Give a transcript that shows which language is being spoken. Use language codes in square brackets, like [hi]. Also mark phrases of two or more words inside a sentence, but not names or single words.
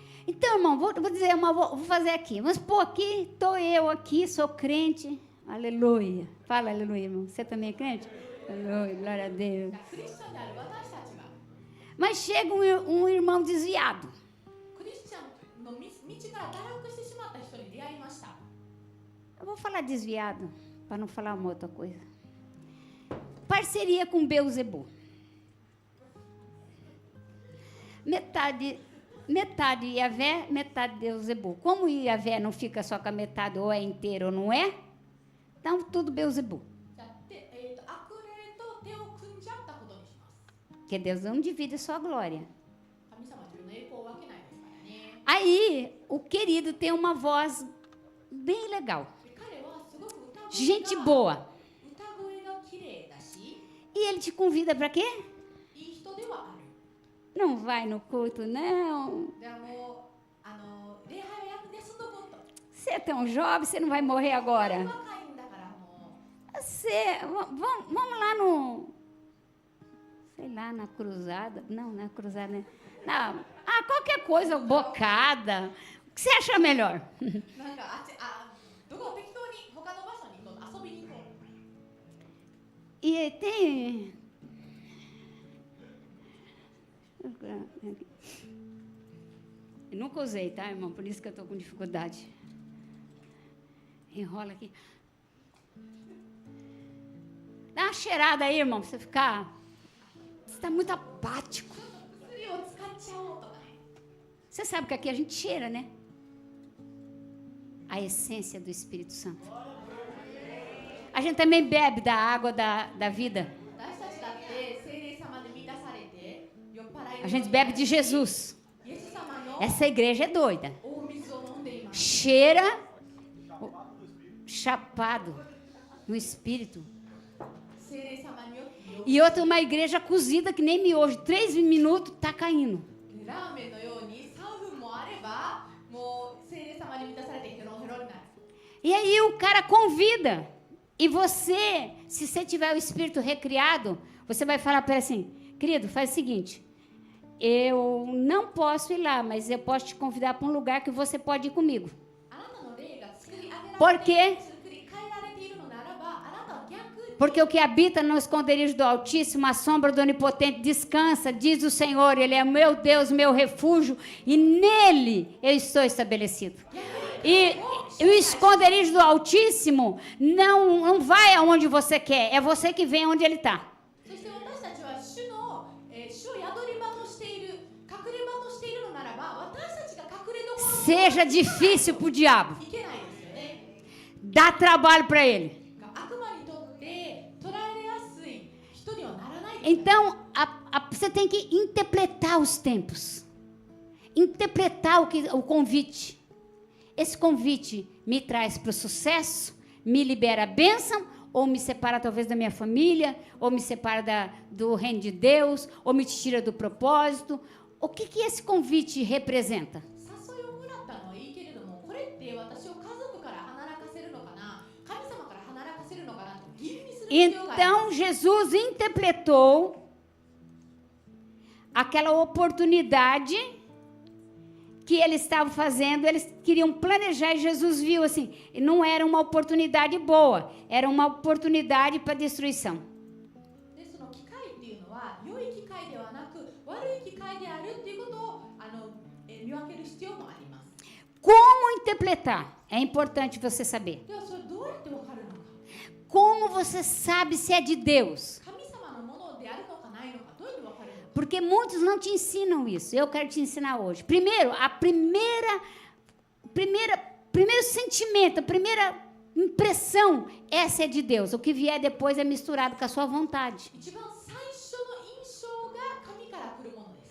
[pt] Então, irmão, vou dizer, vou fazer aqui. Vamos supor aqui, estou eu aqui, sou crente. Aleluia. Fala aleluia, irmão. Você também é crente? Aleluia, glória a Deus. [ja] クリスチャンである私たちが [pt] Mas chega um irmão desviado. [ja] クリスチャンの道から堕落してしまった人に出会いました。 [pt] Eu vou falar desviado, para não falar uma outra coisa. Parceria com Beuzebu. Metade Iavé, metade Beuzebu. Como Iavé não fica só com a metade, ou é inteiro ou não é, então tudo Beuzebu. [ja] じゃあ悪霊と手を組んじゃったことにします。 [pt] Porque Deus não divide só a glória. [ja] 神様は自分の栄光を分けないですからね。 [pt] Aí, o querido tem uma voz bem legal. [ja] で彼はすごく歌声 [pt] Gente [ja] が [pt] boa. [ja] 歌声が綺麗だし、 [pt] E ele te convida para quê? [ja] いい人ではある。 [pt] Não vai no culto, não. [ja] でも礼拝は休んどこうと。 [pt] Você é tão jovem, você não vai morrer agora. [ja] 若いんだからもう。 [pt] Vamos lá no... Sei lá, na cruzada. Não, na cruzada, né? Não, qualquer coisa, bocada. O que você acha melhor? [ja] なんかどこ適当に他の場所に遊びに行こう。 [pt] E tem... Eu nunca usei, tá, irmão? Por isso que eu estou com dificuldade. Enrola aqui. Dá uma cheirada aí, irmão, pra você ficar... Você está muito apático. [ja] 薬を使っちゃおうとかね。 [pt] Você sabe que aqui a gente cheira, né? A essência do Espírito Santo. A gente também bebe da água da vida. [ja] 私たちだって聖霊様で満たされて酔っ払い [pt] A gente bebe de Jesus. [ja] イエス様の [pt] Essa igreja é doida. [ja] 大水を飲んでいます。 [pt] Cheira chapado no Espírito. [ja] 聖霊様によって [pt] E outra, uma igreja cozida que nem miojo. 3 minutos, tá caindo. [ja] ラーメンのように3分もあればもう聖霊様に満たされてヘロヘロになる。 [pt] E aí o cara convida. E você, se você tiver o espírito recriado, você vai falar para ele assim, querido, faz o seguinte, eu não posso ir lá, mas eu posso te convidar para um lugar que você pode ir comigo. [ja] あなたの霊が作り上げられて [pt] Por quê? [ja] 作り変えられているのならばあなたは逆に [pt] Porque o que habita no esconderijo do Altíssimo, a sombra do Onipotente, descansa, diz o Senhor, Ele é meu Deus, meu refúgio, e nele eu estou estabelecido. E o esconderijo do Altíssimo não vai aonde você quer, é você que vem onde Ele está. [ja] そして私たちは主を宿り場としている隠れ場としているのならば私たちが隠れどころに [pt] Seja difícil para o diabo, [ja] いけないですよね。 [pt] dá trabalho para ele. [ja] 悪魔にとって捉えやすい人にはならないです。 [pt] Então, você tem que interpretar os tempos, interpretar o convite. Esse convite me traz para o sucesso, me libera a bênção, ou me separa talvez da minha família, ou me separa do reino de Deus, ou me tira do propósito. O que esse convite representa? [ja] 誘いをもらったのはいいけれどもこれって私を家族から離らかせるのかな神様から離らかせるのかなと吟味する必要があります。 [pt] Então, Jesus interpretou aquela oportunidade que eles estavam fazendo, eles queriam planejar e Jesus viu assim, não era uma oportunidade boa, era uma oportunidade para destruição. [ja] でその機会っていうのは良い機会ではなく悪い機会であるっていうことを見分ける必要もあります。 [pt] Como interpretar? É importante você saber. [ja] ではそれどうやってわかるのか。 [pt] Como você sabe se é de Deus? [ja] 神様のものであるのかないのかどうやってわかるのか。 [pt] Porque muitos não te ensinam isso. Eu quero te ensinar hoje. Primeiro, primeiro sentimento, a primeira impressão, essa é de Deus. O que vier depois é misturado com a sua vontade. [ja] 一番最初の印象が神から来るものです。